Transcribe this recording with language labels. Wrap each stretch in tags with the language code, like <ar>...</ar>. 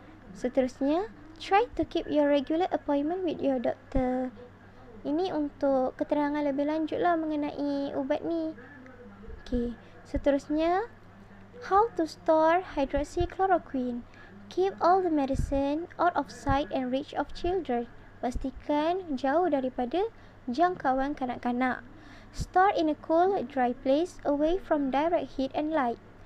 <en>Seterusnya, try to keep your regular appointment with your doctor.</en> <ms>Ini untuk keterangan lebih lanjutlah mengenai ubat ni.</ms> <en>Okey, seterusnya, how to store hydroxychloroquine. Keep all the medicine out of sight and reach of children.</en> <ms>Pastikan jauh daripada jangkauan kanak-kanak.</ms> <en>Store in a cool, dry place away from direct heat and light.</en>